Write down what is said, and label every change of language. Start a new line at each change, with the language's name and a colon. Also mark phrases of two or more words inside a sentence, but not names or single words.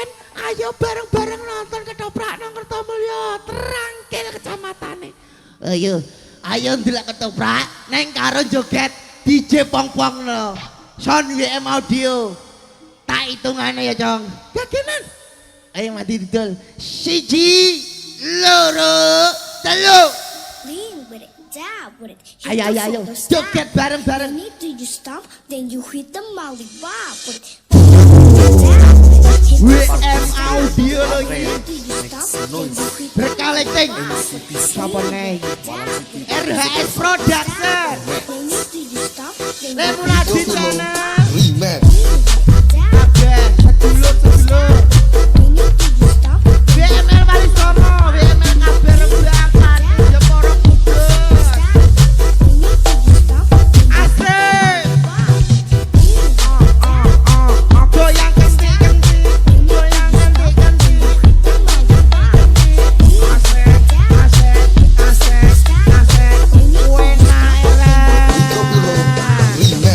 Javanese: Ayo bareng-bareng nonton ketoprak nang Kertomulyo, Trangkil kecamatane. Ayo ndelok ketoprak neng karo joget DJ pong-pongno.
English: Sound WM audio.
Javanese: Tak hitungane ya, Cong. Gagenan. Ayo mati didol. 1 2 3 4.
English: dab with it. Hit
Javanese: Ayo,
English: the
Javanese: ayo, ayo.
English: floor, stab.
Javanese: Joget bareng-bareng.
English: Then after you stop, then you hit the molly bob with it. Dab with it. Hit the WM floor, Audio stab.
Javanese: lagi.
English: Then after you stop, then you hit the
Indonesian: Berkaleng-kaleng.
English: molly bob.
Indonesian: Siapa nih?
English: Dab with it. RHS Production. Then after you stop, then you Lemonade hit the molly Channel. bob. Remix. Dab.
Javanese: Kabeh sedulur-sedulur.
English: Then after you stop,
Javanese: WML Walisono, WML kabeh rembakan. Jeporo kudus.
English: then after you stop,
Javanese: Asik. Goyang kentik-kentik. Goyang kentik-kentik. Asik, asik, asik, asik. Wena elek.
English: Remix.